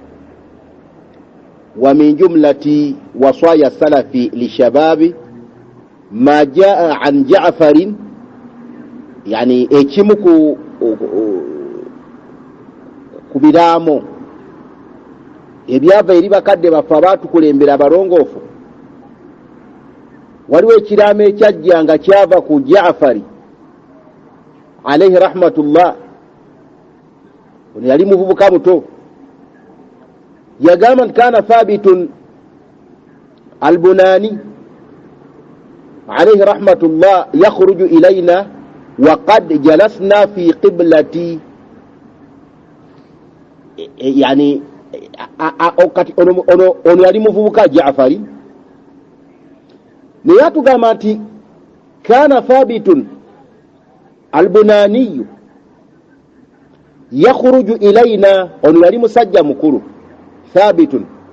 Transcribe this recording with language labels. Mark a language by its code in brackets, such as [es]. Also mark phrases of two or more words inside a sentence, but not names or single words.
[ar] ومن جملة وصايا السلف للشباب ما جاء عن جعفر, [lg] yani ekimu ku biraamo ebyava eri bakadde baffe abaatukulembera abalongoofu, waliwo ekiraamo ekyajja nga kyava ku Ja'fari [ar] عليه رحمة الله. [lg] Ono yali muvubuka muto, yagamba nti [ar] كان ثابت البناني عليه رحمة الله يخرج إلينا وقد جلسنا في قبلتي، [lg] يعني ono yali muvubuka Ja'fari naye atugamba nti [ar] كان ثابت البناني يخرج إلينا, [lg] ono yali musajja mukulu Thabitun.